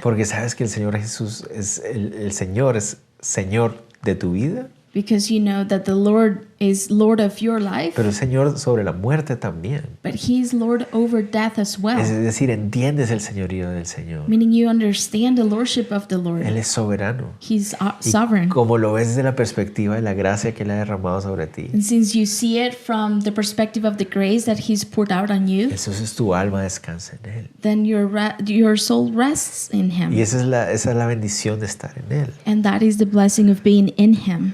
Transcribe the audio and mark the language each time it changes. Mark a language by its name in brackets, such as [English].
[Spanish] Porque sabes que el Señor Jesús es el Señor, es Señor de tu vida, [English] because you know that the Lord is Lord of your life, [Spanish] pero es Señor sobre la muerte también. [English] but he's Lord over death as [Spanish] Es [English] well. [Spanish] decir, entiendes el señorío del Señor. [English] Meaning you understand the lordship of the Lord. [Spanish] Él es soberano. [English] He's [Spanish] Y [English] sovereign. [Spanish] como lo ves desde la perspectiva de la gracia que Él ha derramado sobre ti, [English] And since you see it from the perspective of the grace that he's poured out on you, [Spanish] entonces tu alma descansa en Él. [English] then your soul rests in [Spanish] Y [English] him. [Spanish] esa es la bendición de estar en Él. [English] And that is the blessing of being in him.